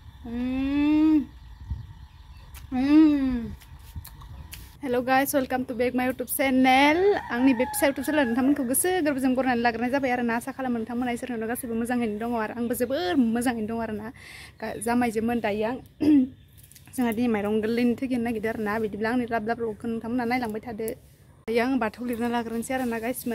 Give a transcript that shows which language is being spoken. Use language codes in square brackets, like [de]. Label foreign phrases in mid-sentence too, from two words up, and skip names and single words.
[en] Hello guys, welcome to back my YouTube channel. [brx] आंनि बे फिसा YouTube channel नोंथांमोनखौ गोसो गोरबोजों बरायनानै लाग्रोनाय जाबाय आरो ना। आसा खालामो नोंथांमोना इसोरनाव गासैबो मोजाङैनो दङ आरो आंबो जोबोर मोजाङैनो दङ आरो ना। जामायजोमोन दायो आं जोंहा दिनै माइरं गोरलैनि थैगिनो नागिरदों आरो ना। बिदिब्ला आंनि लाब लाब रगखौ नोंथांमोना नायलांबाय थादो। दायो आं बाथौ लिरना लाग्रोनोसै आरो ना गाइसमोन।